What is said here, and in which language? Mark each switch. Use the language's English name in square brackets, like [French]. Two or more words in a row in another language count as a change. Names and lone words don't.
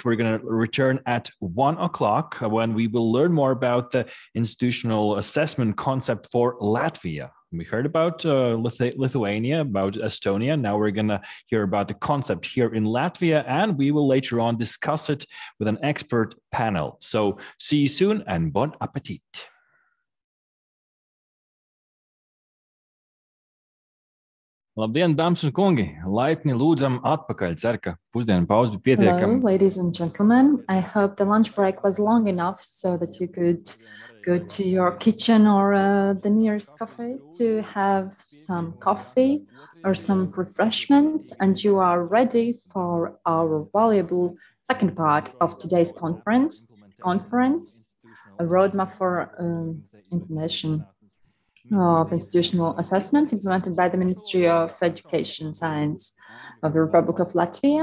[English] We're going to return at 1 o'clock when we will learn more about the institutional assessment concept for Latvia. We heard about Lithuania, about Estonia. Now we're going to hear about the concept here in Latvia, and we will later on discuss it with an expert panel. So see you soon and [French] bon appetit. [Latvian] Labdien, dāmas un kungi! Laipni lūdzam atpakaļ. Ceru, ka pusdienu pauze bija pietiekama. [English] Hello, ladies and gentlemen. I hope the lunch break was long enough so that you could go to your kitchen or the nearest cafe to have some coffee or some refreshments, and you are ready for our valuable second part of today's conference, a roadmap for implementation of institutional assessment implemented by the Ministry of Education Science of the Republic of Latvia.